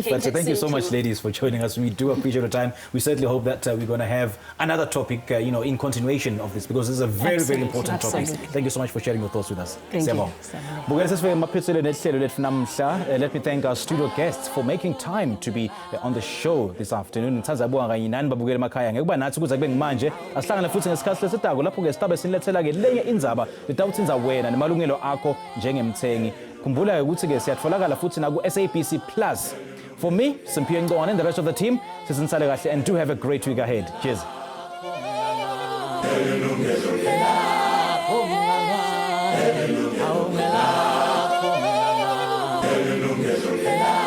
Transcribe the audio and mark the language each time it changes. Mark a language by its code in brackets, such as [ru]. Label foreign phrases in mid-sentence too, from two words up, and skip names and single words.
[en] But thank you so much, ladies, for joining us. We do appreciate your time. We certainly hope that we're going to have another topic, in continuation of this, because this is a very, very important topic. Thank you so much for sharing your thoughts with us. Thank you. Let me thank our studio guests for making time to be on the show this afternoon. [ss] Manje asihlangane futhi ngesikhathi lesitako lapho-ke sitabe sinilethela-ke lenye indzaba litawutsinza wena nemalungelo akho njengemthengi. Khumbula-ke ukuthi-ke siyatfolakala futhi naku-SABC Plus. [en] For me, Tshepiso Mfunzana and the rest of the team, [ss] sizinisale kahle [en] and do have a great week ahead. Cheers. Yilungelo